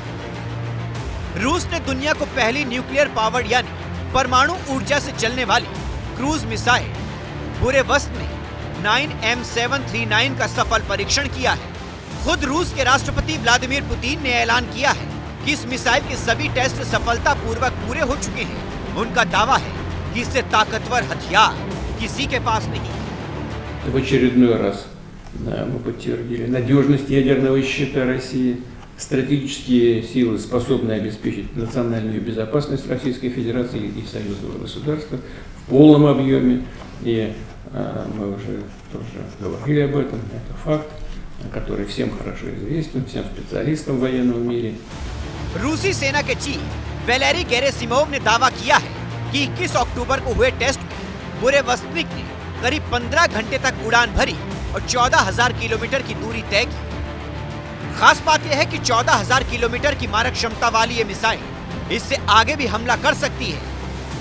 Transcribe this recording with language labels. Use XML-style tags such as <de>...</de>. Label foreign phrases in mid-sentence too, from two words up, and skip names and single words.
<hi>रूस ने दुनिया को पहली</hi> <en>nuclear powered</en> <hi>यानी परमाणु ऊर्जा से चलने वाली</hi> <en>cruise missile</en> <hi>बुरेवस्त में 9M739 का सफल परीक्षण किया है। खुद रूस के राष्ट्रपति व्लादिमीर पुतिन ने ऐलान किया है कि इस मिसाइल के सभी टेस्ट सफलतापूर्वक पूरे हो चुके हैं। उनका दावा है कि इससे ताकतवर हथियार किसी के पास नहीं है।</hi> <ru>В очередной раз мы подтвердили надежность ядерного щита России, стратегические силы, способные обеспечить национальную безопасность Российской Федерации и союзного государства в полном объеме. И мы уже тоже говорили об этом. Это факт, который всем хорошо известен, всем специалистам в военном мире.</ru> <hi>रूसी सेना के चीफ वैलेरी गेरेसिमोव ने दावा किया है कि 21 अक्टूबर को हुए टेस्ट में बुरेवस्तनिक ने करीब 15 घंटे तक उड़ान भरी और 14,000 किलोमीटर की दूरी तय की। खास बात यह है कि 14,000 किलोमीटर की मारक क्षमता वाली ये मिसाइल इससे आगे भी हमला कर सकती है।</hi>